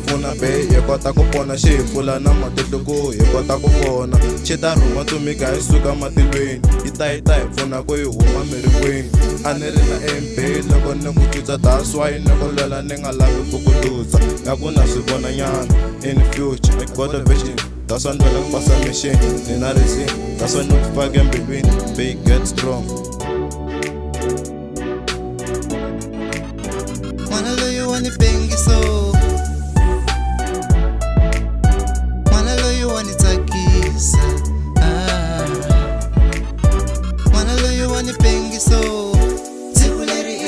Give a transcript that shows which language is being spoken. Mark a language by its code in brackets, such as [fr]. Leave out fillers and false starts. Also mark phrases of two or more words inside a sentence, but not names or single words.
[ts] pfuna be hi kota ku pona xi hi pfula na matihlo ku hi kota ku vona xi ta rhuma tumika hi suka matilweni yi ta hi pfuna ku hi huma mirikwini a ni ri na embe loko ni ku tsutsa [en] that's why [ts] ni ku lwela ni nga lavi ku ku luza nga ku na swi vona nyana [en] in future I got a vision that's why [ts] ni lwela ku pasa mission ni na reason [en] that's why [ts] ni ku faka embilwini be [en] get strong. [ts] Mwana loyi wa ni pengiso, mwana loyi wa ni tsakisa, mwana loyi wa ni pengiso, siku leri i